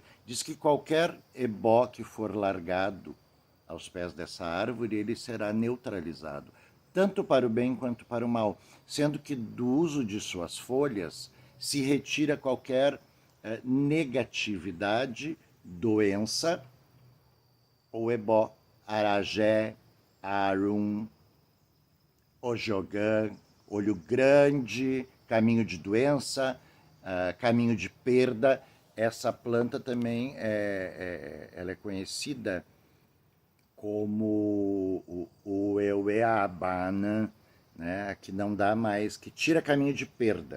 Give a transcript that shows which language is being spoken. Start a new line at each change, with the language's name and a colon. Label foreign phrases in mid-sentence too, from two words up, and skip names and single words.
Portuguese: Diz que qualquer ebó que for largado aos pés dessa árvore, ele será neutralizado, tanto para o bem quanto para o mal, sendo que do uso de suas folhas se retira qualquer negatividade, doença, ou ebó, aragé, arum, ojogã, olho grande, caminho de doença, caminho de perda. essa planta também ela é conhecida como o Eueabana, né, que não dá mais, que tira caminho de perda.